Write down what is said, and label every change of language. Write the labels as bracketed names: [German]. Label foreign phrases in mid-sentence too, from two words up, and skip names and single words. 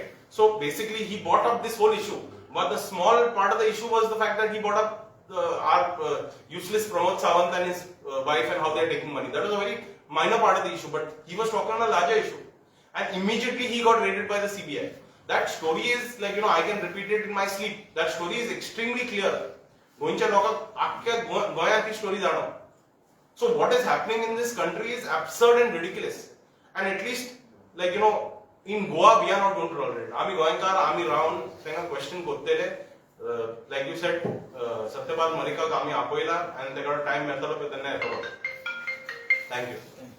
[English] So basically, he brought up this whole issue. But the small part of the issue was the fact that he brought up our useless Pramod Sawant and his wife and how they are taking money. That was a very minor part of the issue. But he was talking on a larger issue. And immediately he got raided by the CBI. That story is like, I can repeat it in my sleep. That story is extremely clear. [Konkani] गोंयच्या लोकांक आख्ख्या गोंयांत ही स्टोरी जाणो. [English] So what is happening in this country is absurd and ridiculous. And at least, like, in Goa we are not going to tolerate. [Konkani] आमी गोंयकार आमी रावन तांकां क्वेश्चन करतले. [English] Like you said, [Konkani] Satyapal Malikak आमी आपयला and ताका टाइम मेळटलो पळय तेन्ना येतलो. [English] Thank you.